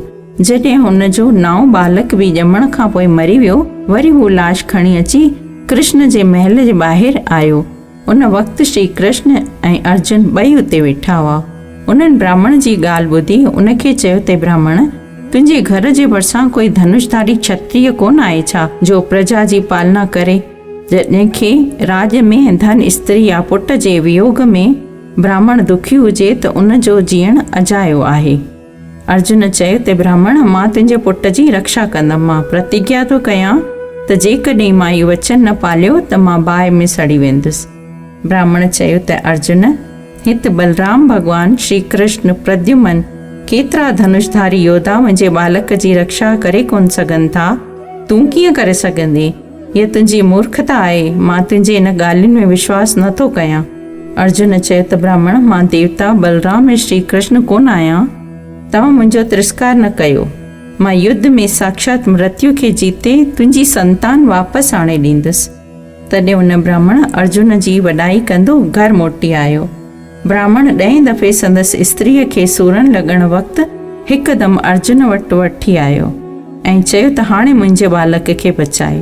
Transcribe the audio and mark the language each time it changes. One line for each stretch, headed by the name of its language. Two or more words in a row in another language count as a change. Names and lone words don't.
Sindhi: जॾहिं हुन जो नओं बालक बि ॼमण खां पोइ मरी वियो, वरी हू लाश खणी अची कृष्ण जे महल जे ॿाहिरि आयो। उन वक़्तु श्री कृष्ण ऐं अर्जुन ॿई उते वेठा हुआ। उन्हनि ब्राह्मण जी ॻाल्हि ॿुधी उनखे चयो ते ब्राह्मण, तुंहिंजे घर जे भरिसां कोई धनुषधारी क्षत्रिय कोन आहे छा जो प्रजा जी पालना करे? जंहिंखे राज में धन स्त्री या पुट जे वियोग में ब्राह्मण दुखी हुजे त उन जो जीअण अजायो आहे। अर्जुन चयो ते ब्राह्मण, मां तुंहिंजे पुट जी रक्षा कंदमि। मां प्रतिज्ञा थो कयां त जेकॾहिं मां इहो वचन न पालियो त मां बाहि में सड़ी वेंदुसि। ब्राह्मण चयो त अर्जुन, हिते बलराम भॻवान, श्री कृष्ण, प्रद्युमन केतिरा धनुषधारी योद्धा मुंहिंजे बालक जी रक्षा करे कोन सघनि था, तूं कीअं करे सघंदे? हीअ तुंहिंजी मूर्खता आहे। मां तुंहिंजे इन ॻाल्हियुनि में विश्वास नथो कयां। अर्जुन चयो त ब्राह्मण, मां देवता बलराम ऐं श्री कृष्ण कोन आहियां। तव्हां मुंहिंजो तिरस्कार न कयो। मां युद्ध में साक्षात मृत्यु खे जीते तुंहिंजी संतान वापसि आणे ॾींदुसि। तॾहिं उन ब्राह्मण अर्जुन जी वॾाई कंदो घर मोटी आयो। ब्राह्मण 10 दफ़े संदसि स्त्रीअ खे सूरन लॻण वक़्तु हिकदमि अर्जुन वटि वठी आयो ऐं चयो त हाणे मुंहिंजे बालक खे बचाए।